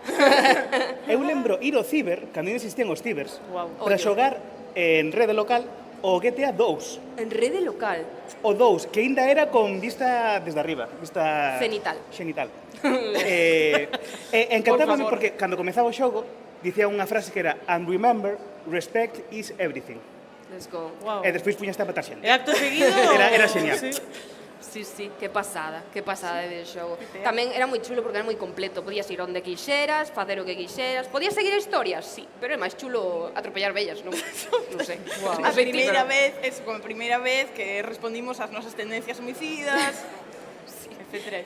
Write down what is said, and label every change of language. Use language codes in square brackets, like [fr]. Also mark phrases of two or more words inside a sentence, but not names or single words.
[gl] Eu lembro ir ao ciber, cando ainda existían os cibers, para Ollo. xogar en rede local o GTA 2. En rede local. O 2, que ainda era con vista desde arriba, vista... Cenital. Xenital. Encantábame porque cando comezaba o xogo dicía unha frase que era [en] "And remember, respect is everything". Let's go. Wow. [gl] E despois puñaste a matar xente. E acto seguido... Era xenial. Sí, que pasada de xogo. Tamén era moi chulo porque era moi completo, podías ir onde quixeras, facer o que quixeras, podías seguir a historias, sí, pero é máis chulo atropellar vellas, non? Non sei. A primeira vez que respondimos ás nosas tendencias homicidas, etcétera.